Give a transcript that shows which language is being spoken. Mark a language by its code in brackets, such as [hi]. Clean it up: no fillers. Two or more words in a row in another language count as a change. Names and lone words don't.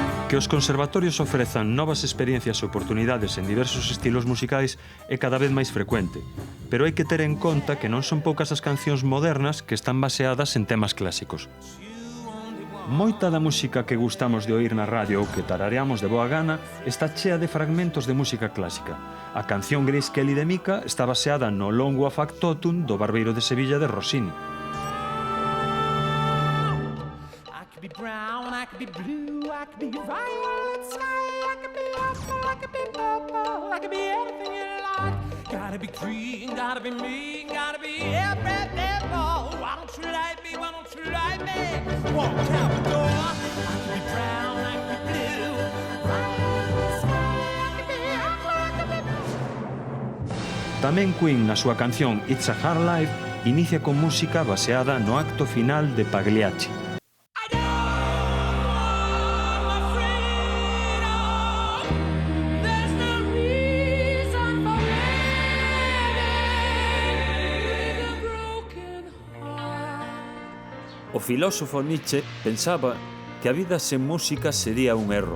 [gl] Que os conservatorios ofrezan novas experiencias e oportunidades en diversos estilos musicais é cada vez máis frecuente, pero hai que ter en conta que non son poucas as cancións modernas que están baseadas en temas clásicos. Moita da música que gustamos de oír na radio ou que tarareamos de boa gana está chea de fragmentos de música clásica. A canción Grace Kelly de Mika está baseada no Longo Factotum do Barbeiro de Sevilla de Rossini. [en] I could be blue, I could be violet sky, I could be apple, I could be purple, I could be anything you like. Gotta be green, gotta be me, gotta be everything more. Why don't you like me, why don't you like me? Walk out the door, I could be brown, I could be blue, violet sky, I could be apple, I could be purple. [gl] Tamén Queen, na súa canción It's a Hard Life, inicia con música baseada no acto final de Pagliacci. O filósofo Nietzsche pensaba que a vida sen música sería un erro.